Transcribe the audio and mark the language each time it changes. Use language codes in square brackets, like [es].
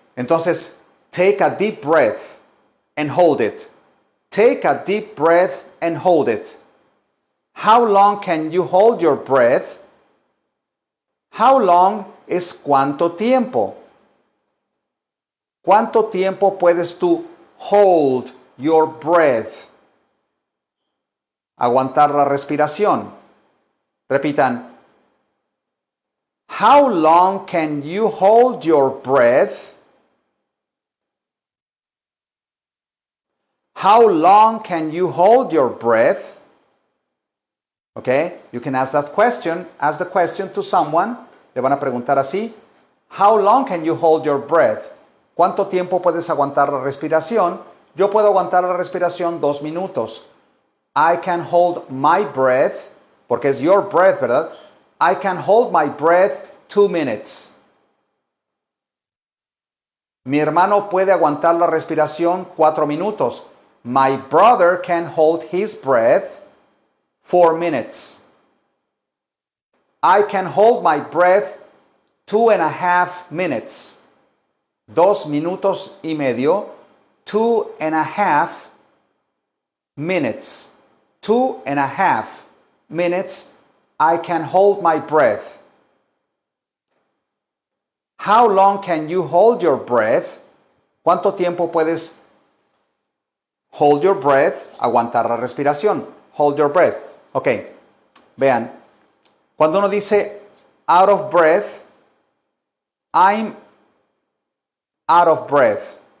[en] Entonces, take a deep breath and hold it. Take a deep breath and hold it. How long can you hold your breath? How long [es] es cuánto tiempo. ¿Cuánto tiempo puedes tú [en] hold your breath? [es] Aguantar la respiración. Repitan. [en] How long can you hold your breath? How long can you hold your breath? Okay, you can ask that question. Ask the question to someone. [es] Le van a preguntar así. [en] How long can you hold your breath? [es] ¿Cuánto tiempo puedes aguantar la respiración? Yo puedo aguantar la respiración 2 minutos. [en] I can hold my breath, [es] porque es [en] your breath, [es] ¿verdad? [en] I can hold my breath 2 minutes. [es] Mi hermano puede aguantar la respiración 4 minutos. [en] My brother can hold his breath 4 minutes. I can hold my breath 2.5 minutes. [es] 2 minutos y medio. [en] 2.5 minutes. 2.5 minutes. I can hold my breath. How long can you hold your breath? [es] ¿Cuánto tiempo puedes [en] hold your breath? [es] Aguantar la respiración. [en] Hold your breath. Ok, vean. [es] Cuando uno dice [en] out of breath, I'm out of breath.